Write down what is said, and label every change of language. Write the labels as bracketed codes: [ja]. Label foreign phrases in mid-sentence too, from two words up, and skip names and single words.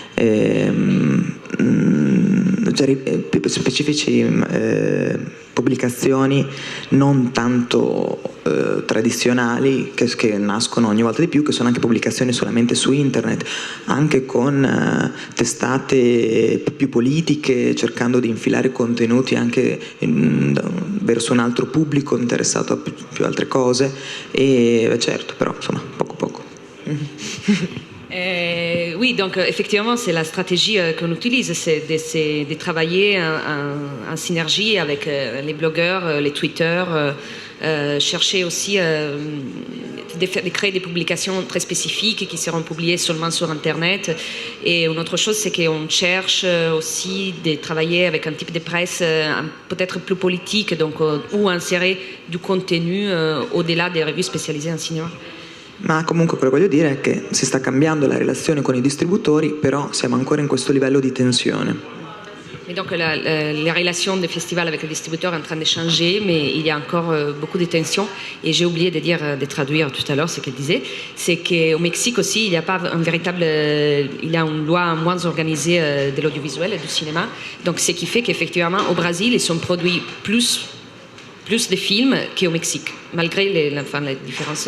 [it] pubblicazioni non tanto tradizionali che nascono ogni volta di più, che sono anche pubblicazioni solamente su internet, anche con testate più politiche, cercando di infilare contenuti anche verso un altro pubblico interessato a più altre cose, e certo, però insomma poco. [fr] Oui, donc effectivement, c'est la stratégie qu'on utilise, c'est de travailler en synergie avec les blogueurs, les tweeters, chercher aussi de créer des publications très spécifiques qui seront publiées seulement sur Internet. Et une autre chose, c'est qu'on cherche aussi de travailler avec un type de presse peut-être plus politique, donc ou insérer du contenu au-delà des revues spécialisées en cinéma. [it] Ma comunque quello che voglio dire è che si sta cambiando la relazione con i distributori, però siamo ancora in questo livello di tensione. [fr] Et donc les relations des festivals avec les distributeurs sont en train de changer, mais il y a encore beaucoup de tensions. Et j'ai oublié de traduire tout à l'heure ce qu'elle disait. C'est qu'au Mexique aussi, il n'y a pas un véritable... il y a une loi moins organisée de l'audiovisuel et du cinéma. Donc ce qui fait qu'effectivement, au Brésil, ils sont produits plus de films qu'au Mexique, malgré les différences.